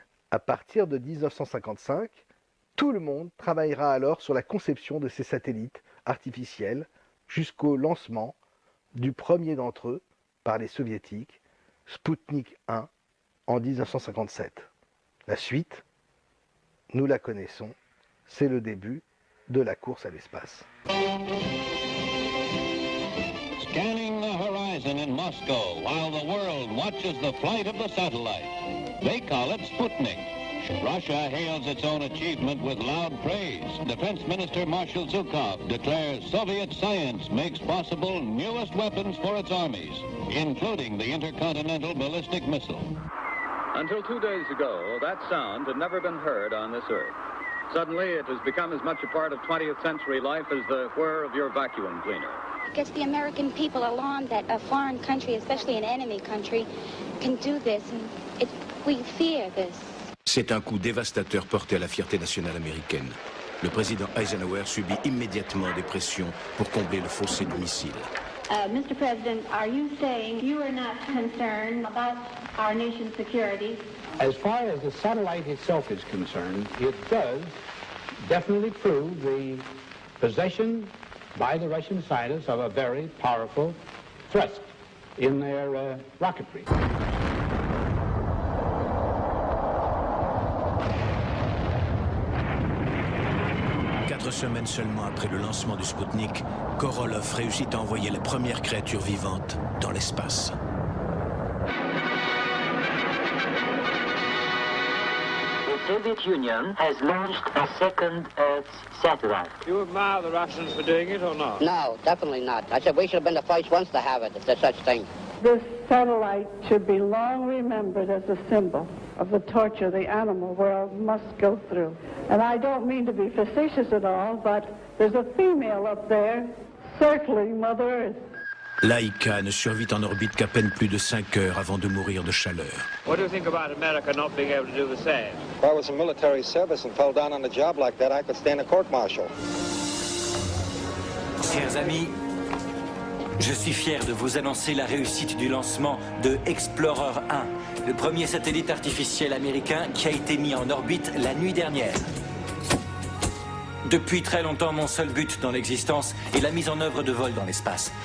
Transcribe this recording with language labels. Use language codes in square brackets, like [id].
[fr] À partir de 1955, tout le monde travaillera alors sur la conception de ces satellites artificiels jusqu'au lancement du premier d'entre eux par les soviétiques, Sputnik 1, en 1957. La suite, nous la connaissons, c'est le début de la course à l'espace. [en] Scanning the horizon in Moscow while the world watches the flight of the satellite. They call it Sputnik. Russia hails its own achievement with loud praise. Defense Minister Marshal Zhukov declares Soviet science makes possible newest weapons for its armies, including the intercontinental ballistic missile. Until 2 days ago, that sound had never been heard on this earth. Suddenly, it has become as much a part of 20th century life as the whir of your vacuum cleaner. It gets the American people alarmed that a foreign country, especially an enemy country, can do this, and we fear this. [fr] C'est un coup dévastateur porté à la fierté nationale américaine. Le président Eisenhower subit immédiatement des pressions pour combler le fossé du missile. [en] Mr. President, are you saying you are not concerned about our nation's security? As far as the satellite itself is concerned, it does definitely prove the possession by the Russian scientists of a very powerful thrust in their rocketry. [fr] 4 semaines seulement après le lancement du Sputnik, Korolev réussit à envoyer la première créature vivante dans l'espace. [en] The Soviet Union has launched a second Earth satellite. You admire the Russians for doing it or not? No, definitely not. I said we should have been the first ones to have it, if there's such thing. This satellite should be long remembered as a symbol of the torture the animal world must go through. And I don't mean to be facetious at all, but there's a female up there circling Mother Earth. [fr] Laika ne survit en orbite qu'à peine plus de 5 heures avant de mourir de chaleur. [en] What do you think about America not being able to do the same? If I was in military service and fell down on a job like that, I could stand a court-martial. [fr] Chers amis, je suis fier de vous annoncer la réussite du lancement de Explorer 1, le premier satellite artificiel américain qui a été mis en orbite la nuit dernière. Depuis très longtemps, mon seul but dans l'existence est la mise en œuvre de vols dans l'espace.